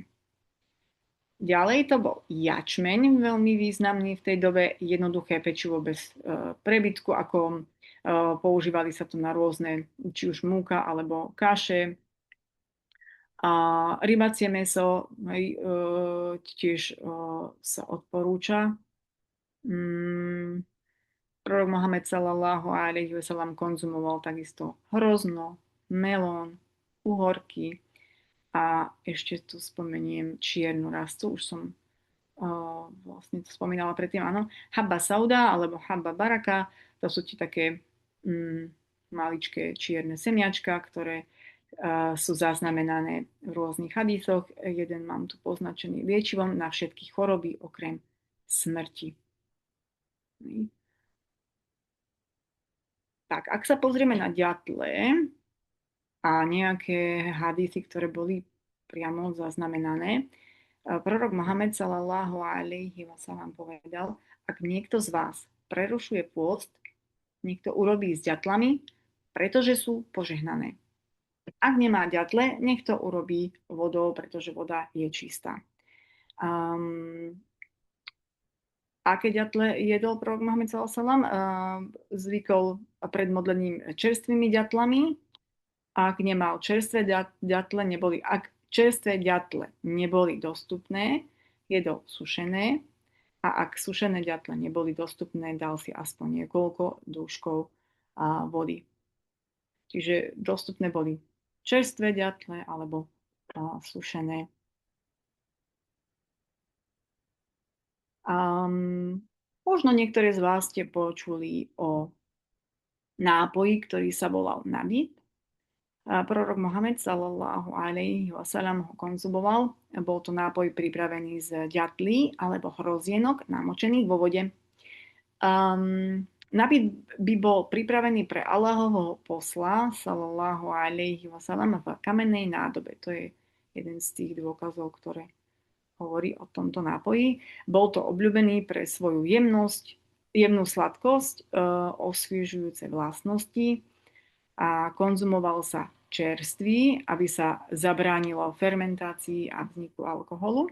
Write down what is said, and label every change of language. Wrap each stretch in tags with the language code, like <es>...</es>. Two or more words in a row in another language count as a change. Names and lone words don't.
<sk>Ďalej to bol jačmeň, veľmi významný v tej dobe, jednoduché pečivo bez prebytku, ako používali sa to na rôzne, či už múka alebo kaše. A rybacie mäso tiež sa odporúča. Prorok Mohamed</sk> <ar>صلى الله عليه وسلم</ar> <sk>konzumoval takisto hrozno, melón, uhorky a ešte tu spomeniem čiernu rastu, už som vlastne to spomínala predtým, áno,</sk> <ar>حبة سوداء</ar> <sk>alebo</sk> <ar>حبة بركة,</ar> <sk>to sú tie také maličké čierne semiačka, ktoré sú zaznamenané v rôznych hadísoch. Jeden mám tu poznačený liečivom na všetky choroby okrem smrti. Tak, ak sa pozrieme na ďatle a nejaké hadísy, ktoré boli priamo zaznamenané, prorok Mohamed</sk> <ar>صلى الله عليه وسلم</ar> <sk>povedal, ak niekto z vás prerušuje pôst, niekto urobí s ďatlami, pretože sú požehnané. Ak nemá ďatle, nech to urobí vodou, pretože voda je čistá. Aké ďatle jedol prorok Mohamed</sk> <ar>صلى الله عليه وسلم?</ar> <sk>Zvykol pred modlením čerstvými ďatlami. Ak nemal čerstvé ďatle, ak čerstvé ďatle neboli dostupné, jedol sušené. A ak sušené ďatle neboli dostupné, dal si aspoň niekoľko dúškov vody. Čiže dostupné boli čerstvé ďatle alebo sušené. Možno niektorí z vás ste počuli o nápoji, ktorý sa volal nabid. Prorok Mohamed</sk> <ar>صلى الله عليه وسلم</ar> <sk>ho konzumoval. Bol to nápoj pripravený z ďatlí alebo hrozienok namočených vo vode. Nabid by bol pripravený pre Allahovho posla</sk> <ar>صلى الله عليه وسلم</ar> <sk>v kamennej nádobe. To je jeden z tých dôkazov, ktoré hovorí o tomto nápoji. Bol to obľúbený pre svoju jemnú sladkosť, osviežujúce vlastnosti a konzumoval sa čerstvý, aby sa zabránilo fermentácii a vzniku alkoholu.</sk>